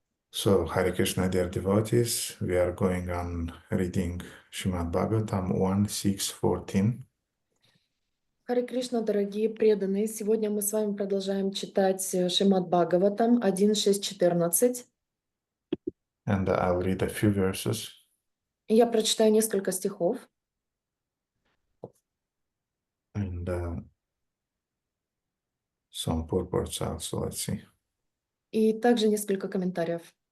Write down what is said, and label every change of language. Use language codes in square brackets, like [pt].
[en] So, Hare Krishna, dear devotees, we are going on reading Srimad Bhagavatam 1.6.14. [ru] Харе Кришна, дорогие преданные! Сегодня мы с вами продолжаем читать Шримад Бхагаватам 1.6.14. [en] And I'll read a few verses. [ru] Я прочитаю несколько стихов. [en] And some purports also, let's see. [ru] И также несколько комментариев.